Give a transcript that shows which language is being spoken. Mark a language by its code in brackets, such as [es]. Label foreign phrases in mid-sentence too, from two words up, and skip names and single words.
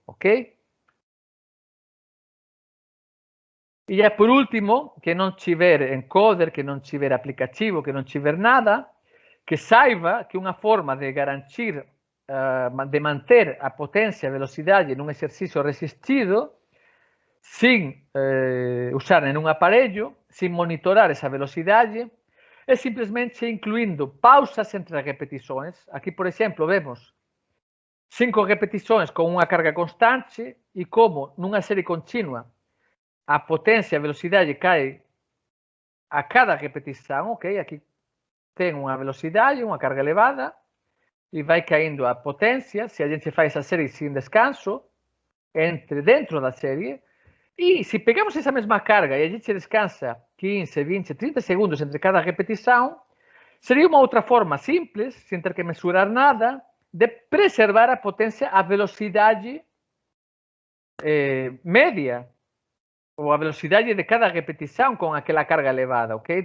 [gl] Ok? E já por último, que non tiver encoder, que non tiver aplicativo, que non tiver nada, que saiba que unha forma de garantir de manter a potencia e a velocidade nun exercicio resistido sin usar nenhum aparelho, sin monitorar esa velocidade, é simplesmente incluindo pausas entre as repetições. Aqui, por exemplo, vemos 5 repetições con unha carga constante e como nunha serie continua a potencia e a velocidade cae a cada repetição, ok? [pt] Aqui ten unha velocidade, unha carga elevada, e vai caindo a potência, se a gente faz essa série sem descanso, dentro da série, e se pegamos essa mesma carga e a gente descansa 15, 20, 30 segundos entre cada repetição, seria uma outra forma simples, sem ter que mensurar nada, de preservar a potência, a velocidade média, ou a velocidade de cada repetição com aquela carga elevada, ok?